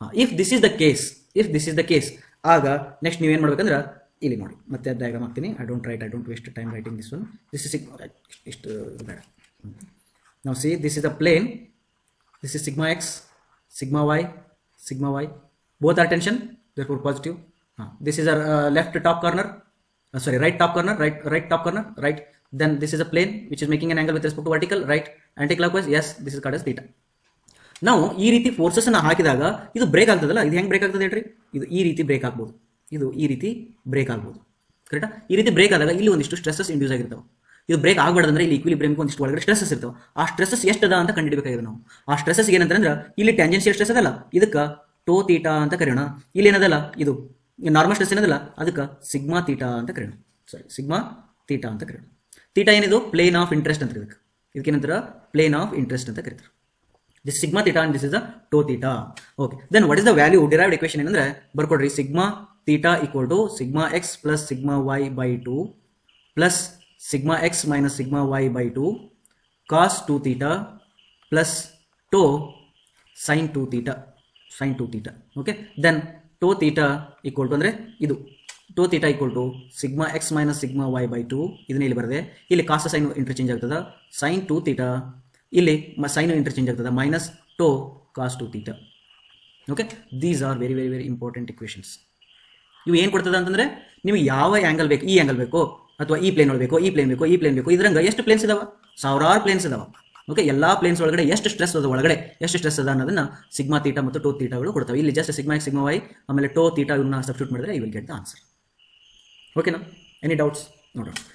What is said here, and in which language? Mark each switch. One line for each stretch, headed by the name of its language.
English: if this is the case
Kannada: ಆಗ next ನೀವೇನ್ ಮಾಡ್ಬೇಕಂದ್ರೆ ಇಲ್ಲಿ ನೋಡಿ, ಮತ್ತೆ ಡಯಾಗ್ರಾಮ್ ಹಾಕ್ತೀನಿ.
English: I don't waste time writing this one. This is
Kannada: ಇಷ್ಟು ಬೇಡ. ನಾವು
English: See this is a plane, this is sigma x, sigma y both are tension, therefore positive. This is a left top corner, right top corner, right top corner, right. Then this is a plane which is making an angle with respect to vertical, right. Anti-clockwise, yes, this is called as theta.
Kannada: ನಾವು ಈ ರೀತಿ forces ಅನ್ನ ಹಾಕಿದಾಗ ಇದು break ಆಗ್ತದಲ್ಲ, ಇದು ಹೆಂಗ್ break ಆಗ್ತದೆ ಹೇಳ್ರಿ? ಇದು ಈ ರೀತಿ ಬ್ರೇಕ್ ಆಗ್ಬೋದು, ಇದು ಈ ರೀತಿ ಬ್ರೇಕ್ ಆಗ್ಬೋದು, ಕರೆಕ್ಟಾ? ಈ ರೀತಿ ಬ್ರೇಕ್ ಆದಾಗ ಇಲ್ಲಿ ಒಂದಿಷ್ಟು ಸ್ಟ್ರೆಸಸ್ ಇಂಡ್ಯೂಸ್ ಆಗಿರ್ತಾವೆ. ಇದು ಬ್ರೇಕ್ ಆಗಬಾರ್ದಂದ್ರೆ ಇಲ್ಲಿ ಈಕ್ವಿಲಿಬ್ರಿಯಂಗೆ ಒಂದಿಷ್ಟು ಒಳಗಡೆ ಸ್ಟ್ರೆಸಸ್ ಇರ್ತಾವೆ. ಆ ಸ್ಟ್ರೆಸಸ್ ಎಷ್ಟದ ಅಂತ ಕಂಡುಹಿಡಬೇಕಾಗಿದೆ ನಾವು. ಆ ಸ್ಟ್ರೆಸಸ್ ಏನಂತಂದ್ರೆ ಇಲ್ಲಿ ಟ್ಯಾಂಜೆನ್ಷಿಯಲ್ ಸ್ಟ್ರೆಸ್ ಅದಲ್ಲ, ಇದಕ್ಕೆ ಟೋ ತೀಟಾ ಅಂತ ಕರೆಯೋಣ. ಇಲ್ಲಿ ಏನದಲ್ಲ, ಇದು ನಾರ್ಮಲ್ ಸ್ಟ್ರೆಸ್ ಏನದಲ್ಲ, ಅದಕ್ಕೆ ಸಿಗ್ಮಾ ತೀಟಾ ಅಂತ ಕರೆಯೋಣ. ಸಿಗ್ಮಾ ತೀಟಾ ಅಂತ ಕರೆಯೋಣ. ತೀಟಾ ಏನಿದು? ಪ್ಲೇನ್ ಆಫ್ ಇಂಟ್ರೆಸ್ಟ್ ಅಂತ ಇದಕ್ಕೆ. ಇದಕ್ಕೇನಂತಾರ? ಪ್ಲೇನ್ ಆಫ್ ಇಂಟ್ರೆಸ್ಟ್ ಅಂತ ಕರೀತಾರೆ.
English: This sigma theta and this is the tau theta. Okay. Then what is the value derived equation
Kannada: ಏನಂದ್ರೆ ಬರ್ಕೊಡ್ರಿ
English: sigma theta equal to sigma x plus sigma y by 2 plus sigma x minus sigma y by 2 cos 2 theta plus tau sin 2 theta. Okay. Then tau theta equal to ಅಂದ್ರೆ ಇದು tau theta equal to sigma x minus sigma y by 2
Kannada: ಇದನ್ನ ಇಲ್ಲಿ ಬರದೆ ಇಲ್ಲಿ
English: cos sin interchange ಆಗ್ತದ sin 2 theta ಇಲ್ಲಿ sin interchange ಆಗ್ತದ minus tau cos 2 theta. Okay, these are very very very important equations.
Kannada: ಇವು ಏನು ಕೊಡ್ತದ ಅಂತಂದ್ರೆ ನೀವು ಯಾವ ಆಂಗಲ್ ಬೇಕು, ಈ ಆಂಗಲ್ ಬೇಕು ಅಥವಾ ಈ ಪ್ಲೇನ್ ಬೇಕು, ಈ ಪ್ಲೇನ್ ಬೇಕು, ಈ ಪ್ಲೇನ್ ಬೇಕು, ಇದ್ರಂಗ ಎಷ್ಟು ಪ್ಲೇನ್ಸ್ ಇದಾವ, ಸಾವಿರಾರು ಪ್ಲೇನ್ಸ್ ಇದಾವ. ಓಕೆ, ಎಲ್ಲಾ ಪ್ಲೇನ್ಸ್ ಒಳಗಡೆ ಎಷ್ಟು ಸ್ಟ್ರೆಸ್ ಅದ, ಒಳಗಡೆ ಎಷ್ಟು ಸ್ಟ್ರೆಸ್ ಅದ ಅನ್ನೋದನ್ನ ಸಿಗ್ಮಾ ಥೀಟಾ ಮತ್ತು ಟೋ ಥೀಟಾಗಳು ಕೊಡ್ತಾವೆ. ಇಲ್ಲಿ just sigma X sigma Y ಆಮೇಲೆ ಟೋ ಥೀಟಾ ಇವನ್ನ ಸಬ್ಸ್ಟಿಟ್ಯೂಟ್ ಮಾಡಿದ್ರೆ
English: I will get the answer.
Kannada: ಓಕೆನಾ? Any doubts? ನೋಡೋಣ.